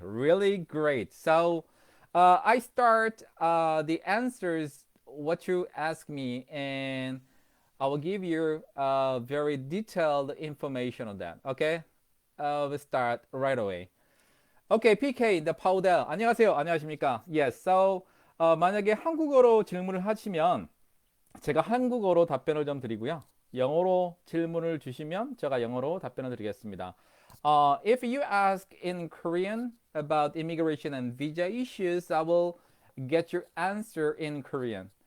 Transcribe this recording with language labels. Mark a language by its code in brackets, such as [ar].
[en] Really great. So I start the answers what you ask me, and I will give you very detailed information on that. Okay, we'll start right away. Okay, PK, the powder. [ko] 안녕하세요. 안녕하십니까? [en] Yes. [ko] So 만약에 한국어로 질문을 하시면 제가 한국어로 답변을 좀 드리고요. 영어로 질문을 주시면 제가 영어로 답변을 드리겠습니다. [en] If you ask in Korean about immigration and visa issues, I will get your answer in Korean.